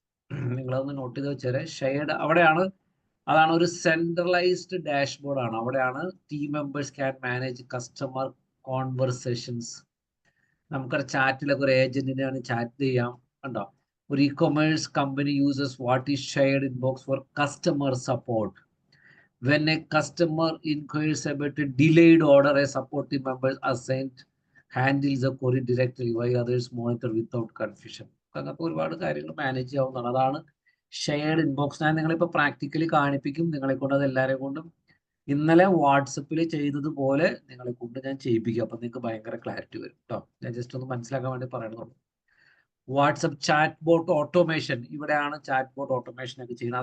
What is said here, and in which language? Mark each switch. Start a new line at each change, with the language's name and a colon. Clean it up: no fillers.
Malayalam: നിങ്ങളതൊന്ന് not ചെയ്ത് വെച്ചേരെ. Shared അവിടെയാണ്, അതാണ് ഒരു സെൻട്രലൈസ്ഡ് ഡാഷ്ബോർഡ് ആണ്.
English: അവിടെയാണ് team members can manage customer conversations.
Malayalam: നമുക്കൊരു ചാറ്റിലൊക്കെ ഒരു ഏജന്റിനെയാണ് ചാറ്റ് ചെയ്യാം. കണ്ടോ, ഒരു
English: E commerce company uses what is shared inbox for customer support. When a customer inquires about a delayed order, a supporting member assigned handles the query directly while others monitor without confusion.
Malayalam: അങ്ങനത്തെ ഒരുപാട് കാര്യങ്ങൾ manage ചെയ്യാവുന്നതാണ്. അതാണ് shared inbox. ഞാൻ നിങ്ങളിപ്പോൾ practically കാണിപ്പിക്കും. നിങ്ങളെ കൊണ്ട് അത് എല്ലാവരെയും കൊണ്ടും ഇന്നലെ വാട്സപ്പിൽ ചെയ്തതുപോലെ നിങ്ങളെ കൊണ്ട് ഞാൻ ചെയ്യിപ്പിക്കും. അപ്പം നിങ്ങൾക്ക് ഭയങ്കര ക്ലാരിറ്റി വരും കേട്ടോ. ഞാൻ ജസ്റ്റ് ഒന്ന് മനസ്സിലാക്കാൻ വേണ്ടി പറയണമെന്നുള്ളൂ. വാട്സപ്പ് ചാറ്റ് ബോട്ട് ഓട്ടോമേഷൻ, ഇവിടെയാണ് ചാറ്റ് ബോട്ട് ഓട്ടോമേഷൻ ഒക്കെ ചെയ്യുന്നത്.